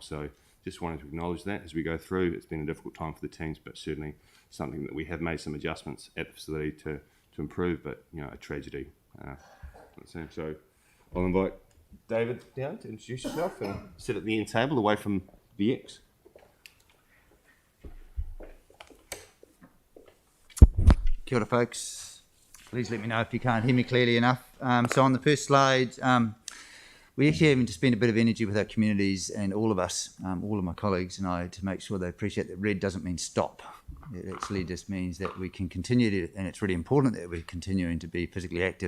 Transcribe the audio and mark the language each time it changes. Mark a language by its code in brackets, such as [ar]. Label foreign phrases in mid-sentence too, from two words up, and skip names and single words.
[en] So just wanted to acknowledge that as we go through. It's been a difficult time for the teams, but certainly something that we have made some adjustments at the facility to improve, but a tragedy. So I'll invite David down to introduce yourself and sit at the end table away from the X. [mi] Kia ora, [en] folks. Please let me know if you can't hear me clearly enough. So on the first slide, we actually having to spend a bit of energy with our communities and all of us, all of my colleagues and I, to make sure they appreciate that red doesn't mean stop. It actually just means that we can continue to, and it's really important that we're continuing to be physically active.